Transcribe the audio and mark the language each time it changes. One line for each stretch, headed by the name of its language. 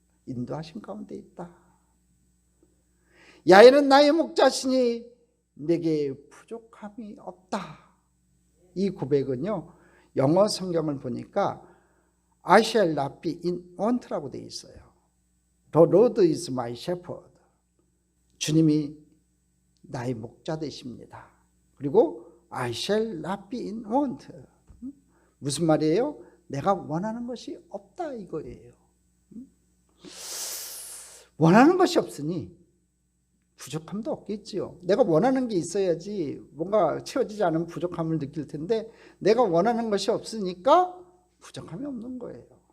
Korean: 인도하신 가운데 있다. 야훼는 나의 목자시니 내게 부족함이 없다. 이 고백은요, 영어 성경을 보니까
English: I shall not be in want
Korean: 라고 되어 있어요.
English: The Lord is my shepherd.
Korean: 주님이 나의 목자 되십니다. 그리고
English: I shall not be in want.
Korean: 무슨 말이에요? 내가 원하는 것이 없다 이거예요. 원하는 것이 없으니 부족함도 없겠지요. 내가 원하는 게 있어야지 뭔가 채워지지 않은 부족함을 느낄 텐데 내가 원하는 것이 없으니까 부족함이 없는 거예요.